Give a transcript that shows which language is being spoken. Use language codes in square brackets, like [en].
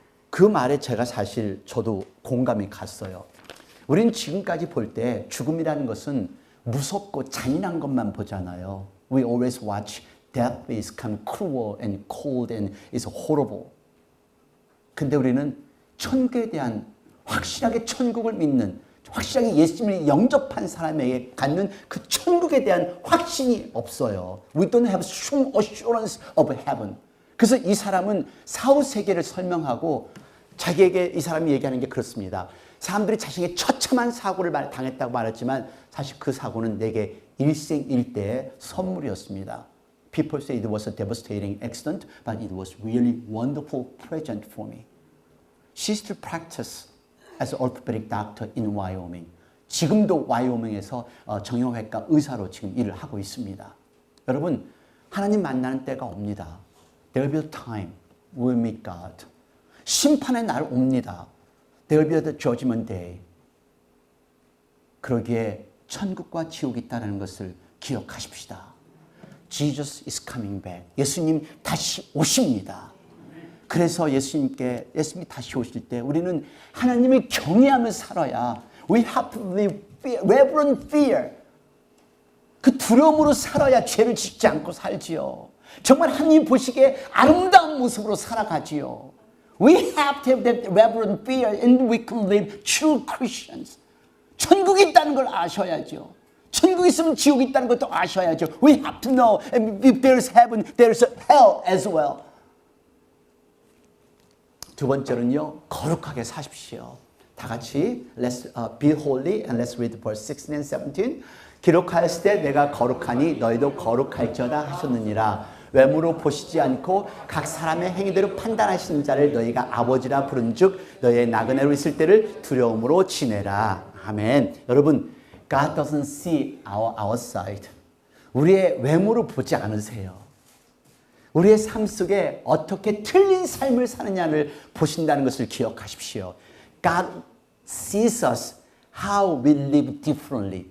[ko] 그 말에 제가 사실 저도 공감이 갔어요. 우리는 지금까지 볼 때 죽음이라는 것은 무섭고 잔인한 것만 보잖아요. [en] We always watch death is kind of cruel and cold and is horrible. [ko] 근데 우리는 천국에 대한 확실하게 천국을 믿는, 확실하게 예수님을 영접한 사람에게 갖는 그 천국에 대한 확신이 없어요. [en] We don't have strong assurance of heaven. [ko] 그래서 이 사람은 사후세계를 설명하고 자기에게 이 사람이 얘기하는 게 그렇습니다. 사람들이 자신에게 처참한 사고를 당했다고 말했지만 사실 그 사고는 내게 일생일대의 선물이었습니다. [en] People say it was a devastating accident, but it was really wonderful present for me. She still practices as an orthopedic doctor in Wyoming. [ko] 지금도 와이오밍에서 정형외과 의사로 지금 일을 하고 있습니다. 여러분, 하나님 만나는 때가 옵니다. [en] There will be a time we will meet God. [ko] 심판의 날 옵니다. [en] There will be the judgment day. [ko] 그러기에 천국과 지옥이 있다는 것을 기억하십시다. [en] Jesus is coming back. 예수님 다시 오십니다. [ko] 그래서 예수님이 다시 오실 때 우리는 하나님을 경외하며 살아야 we have to live reverent fear. 그 두려움으로 살아야 죄를 짓지 않고 살지요. 정말 하나님 보시기에 아름다운 모습으로 살아가지요. [en] We have to have that reverent fear and we can live true Christians. [ko] 천국이 있다는 걸 아셔야죠. 천국이 있으면 지옥이 있다는 것도 아셔야죠. [en] We have to know if there's heaven, there's hell as well. [ko] 두 번째는요, 거룩하게 사십시오. [en] 다 같이 let's be holy and let's read verse 16 and 17. [ko] 기록하였을 때 내가 거룩하니 너희도 거룩할지어다 하셨느니라. 외모로 보시지 않고 각 사람의 행위대로 판단하시는 자를 너희가 아버지라 부른즉 너희의 나그네로 있을 때를 두려움으로 지내라. 아멘. [en] 여러분, God doesn't see our outside. [ko] 우리의 외모로 보지 않으세요. 우리의 삶 속에 어떻게 틀린 삶을 사느냐를 보신다는 것을 기억하십시오. [en] God sees us how we live differently.